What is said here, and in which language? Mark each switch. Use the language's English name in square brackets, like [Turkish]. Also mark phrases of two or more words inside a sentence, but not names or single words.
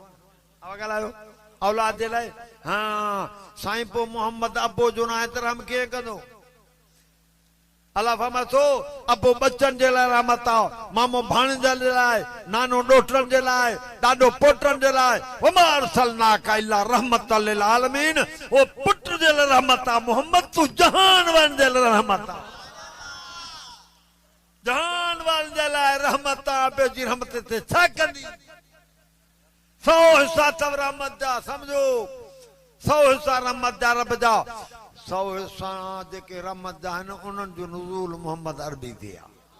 [Sindhi] अब ॻाल्हायो औलाद जे लाइ हा साईं पोइ मोहम्मद अबो जो न आहे त रहम कीअं कंदो। अल्लाह फरमाए थो अबो बच्चनि जे लाइ रहमत आहे मामो भाणेजनि जे लाइ नानो ॾोहिटनि जे लाइ ॾाॾो पोटनि जे लाइ [Arabic] وما أرسلناك إلا رحمة للعالمين. [Sindhi] वो पुट जे लाइ रहमत आहे मोहम्मद तूं जहान वारनि जे लाइ रहमत आहे। जहान वारनि जे लाइ रहमत आहे ॿियो जी रहमत ते छा कंदी। 100 हिसा अथव रहमत जा समझो 100 हिसा रहमत जा रब जा 100 हिसा जेके रहमत जा आहिनि उन्हनि जो नुज़ूल मोहम्मद अरबी ते आहे।